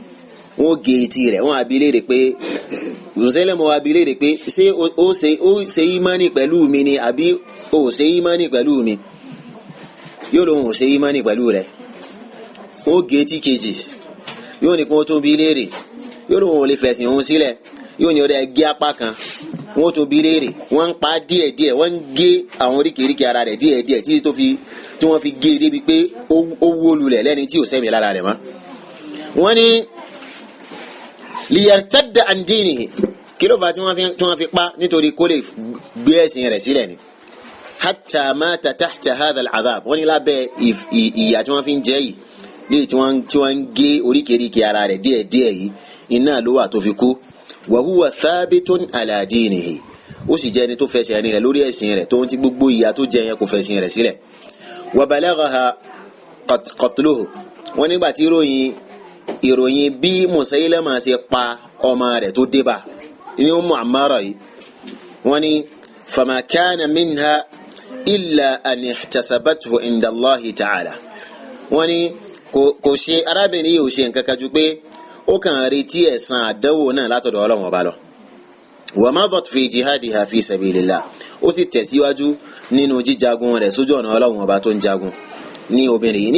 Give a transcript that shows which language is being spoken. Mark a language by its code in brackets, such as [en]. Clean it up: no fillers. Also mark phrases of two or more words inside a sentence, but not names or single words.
[yo] wọ́n gé etí rẹ̀, wọ́n á bi léèrè pé Musailama wá bi léèrè pé ṣé ó ṣe ìmánì pẹ̀lú mi ni àbí ó ṣe ìmánì pẹ̀lú mi yóò lóun ò ṣe ìmánì pẹ̀lú rẹ̀ ó gé tí kejì yóò ní kí wọ́n tún bi léèrè yóò lóun ò lè fẹ̀sìn òun sílẹ̀ yóò ní ọdẹ gé apá kan wọ́n tún bi léèrè wọ́n ń pa díẹ̀díẹ̀ wọ́n ń gé àwọn oríkèéríkèé ara rẹ̀ díẹ̀díẹ̀ tí wọ́n fi gé débi pé ó wó lulẹ̀ lẹ́ni tí ò sẹ́mi lára rẹ̀ mọ́. wọ́n ní [ar] ليرتد عن دينه [yo] kí ló fà tí wọ́n fi pa nítorí kó lè gbé ẹ̀sìn rẹ̀ sílẹ̀ ni. [ar] حتى مات تحت هذا العذاب [yo] wọ́n ní lábẹ́ ìyà tí wọ́n fi ń jẹ yìí léyìí tí wọ́n ń gé oríkèéríkèé ara rẹ̀ díẹ̀díẹ̀ yìí iná ló wà tó fi kú. [ar] وهو ثابت على دينه [yo] ó sì jẹ́ ẹni tó fẹsẹ̀ ẹni rẹ̀ lórí ẹ̀sìn rẹ̀ tó ń ti gbogbo ìyà tó jẹ yẹn kò fẹsìn rẹ̀ sílẹ̀. [ar] وبلغها قتله [yo] wọ́n nígbà tí ìròyìn bí Musailama ṣe pa ọmọ rẹ̀ tó débà ní Ummu Ammara yìí wọ́n ní [ar] فما كان منها إلا أن احتسبته عند الله تعالى [yo] wọ́n ní kò ṣe arábìnrin yìí ò ṣe nǹkan kan ju pé ó kàn retí ẹ̀san àdánwò náà látọ̀dọ̀ Ọlọ́run ọba lọ. [ar] ومضت في جهادها في سبيل الله [yo] ó sì tẹ̀síwájú nínú jíjagun rẹ̀ sójú ọ̀nà Ọlọ́run ọba tó ń jagun ní obìnrin yìí.